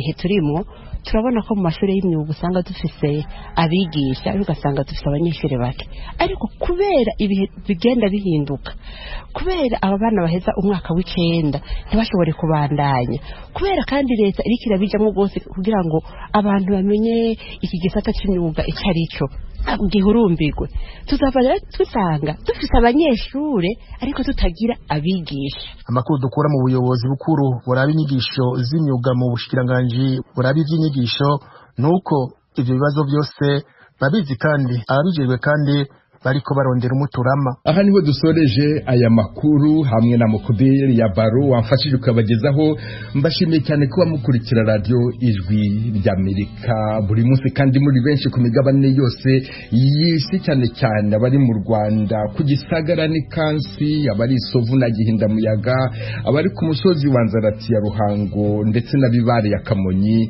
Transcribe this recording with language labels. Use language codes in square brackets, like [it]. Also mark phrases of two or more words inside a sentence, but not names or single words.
[rn] kihe turimo turabona ko mu mashuri y'imyuga usanga dufise abigisha ariko ugasanga dufise abanyeshuri bake ariko kubera ibihe bigenda bihinduka kubera aba bana baheza umwaka w'icenda ntibashobore kubandanya kubera kandi leta iriko irabijamwo rwose kugira ngo abantu bamenye iki gisata c'imyuga ico arico gihurumbirwe tuzava rero dusanga dufise abanyeshure ariko tutagira abigisha. Amakuru dukura mu buyobozi bukuru buraba inyigisho z'imyuga mu bushikiranganji buraba ivy'inyigisho nuko ivyo bibazo byose babizi kandi ababijejwe kandi bariko barondera umuturama. [rw] Aha niho dusoreje aya makuru hamwe na Mukubiri ya Baro wamfashije kubagezaho. Mbashimiye cyane kuba mukurikira radio Ijwi ry'Amerika buri munsi kandi muri benshi ku migabane yose y'isi, cyane cyane abari mu Rwanda ku Gisagara ni Kansi, abari Sovu na Gihinda Muyaga, abari ku musozi wa Nzarati ya Ruhango ndetse na Bibare ya Kamonyi.